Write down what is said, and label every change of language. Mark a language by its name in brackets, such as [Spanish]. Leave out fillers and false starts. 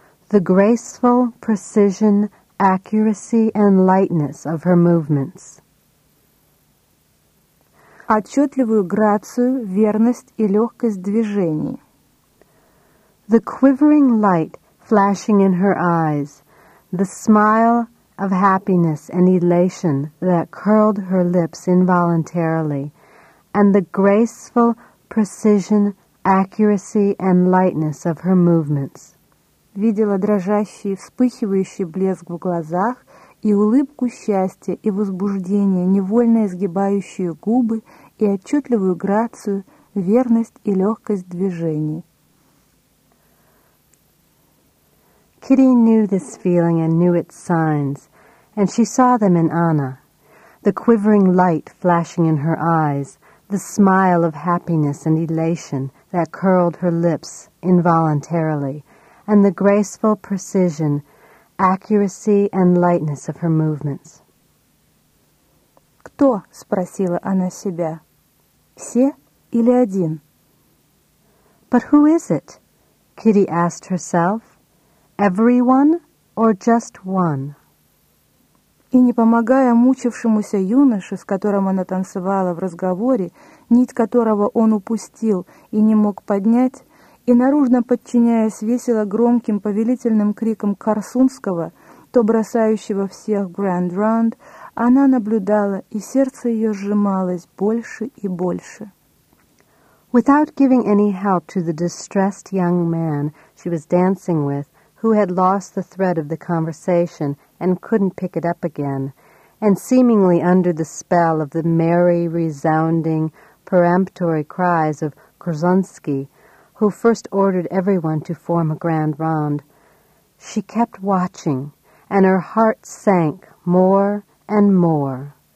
[English] The graceful precision, accuracy and lightness of her movements. [Russian] Отчетливую грацию, верность и легкость движений. [English] The quivering light flashing in her eyes, the smile of happiness and elation that curled her lips involuntarily, and the graceful precision, accuracy and lightness of her movements. [Russian] Видела дрожащий, вспыхивающий блеск в глазах и улыбку счастья и возбуждения, невольно изгибающие губы и отчетливую грацию, верность и легкость движений. [English] Kitty knew this feeling and knew its signs, and she saw them in Anna. The quivering light flashing in her eyes, the smile of happiness and elation that curled her lips involuntarily, and the graceful precision, accuracy and lightness of her movements. [Russian] Кто? Спросила она себя. Все или один? [English] But who is it? Kitty asked herself. Everyone or just one? [Russian] И не помогая мучившемуся юноше, с которым она танцевала в разговоре, нить которого он упустил и не мог поднять, и наружно подчиняясь весело громким повелительным крикам Корсунского, то бросающего всех Grand Round, она наблюдала, и сердце ее сжималось больше и больше. [English] Without giving any help to the distressed young man she was dancing with, who had lost the thread of the conversation and couldn't pick it up again, and seemingly under the spell of the merry, resounding, peremptory cries of Korsunsky, who first ordered everyone to form a grand round, she kept watching, and her heart sank more and more.